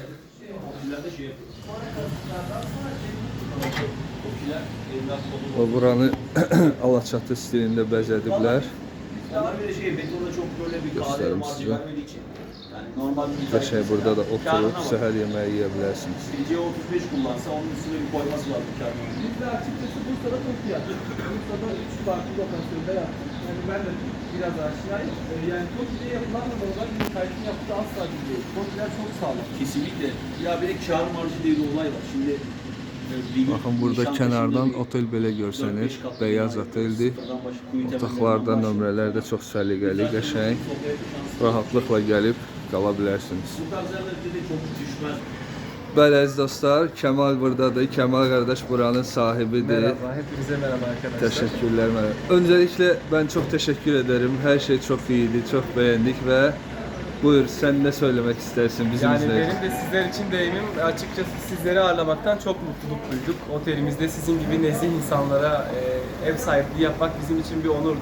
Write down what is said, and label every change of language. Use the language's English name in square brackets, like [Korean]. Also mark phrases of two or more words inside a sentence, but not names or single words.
[Azerbaijani] O buranı alaçatı stilində bəzədiblər. Göstərim sizə. Qəşəng burada da oturub səhər yeməyi yeyə bilərsiniz. [Turkish] Biraz aşinayım. Yani Toki'de yapılan da normal bir kayıtın yaptığı asla değil. Toki'ler çok sağlam. Kesinlikle. Ya bir de kâr marjı diye bir olay var. Şimdi [Azerbaijani] bakın burada kənardan otel belə görsənir. [Turkish] Beyaz oteldir. [Azerbaijani] Otaqlarda, nömrələr də çox səliqəli, qəşəng. Rahatlıqla gəlib qala bilərsiniz. Bəli əziz dostlar, Kemal buradadır. Kemal qardaş buranın sahibidir. [Turkish] Merhaba, hepinize merhaba arkadaşlar. Teşekkürler. Öncelikle ben çok teşekkür ederim. Her şey çok iyiydi, çok beğendik ve buyur sen ne söylemek istersin bizim Yani izleyicilerimize? benim de sizler için deyimim açıkçası sizleri ağırlamaktan çok mutluluk duyduk. Otelimizde sizin gibi nezih insanlara ev sahipliği yapmak bizim için bir onurdur.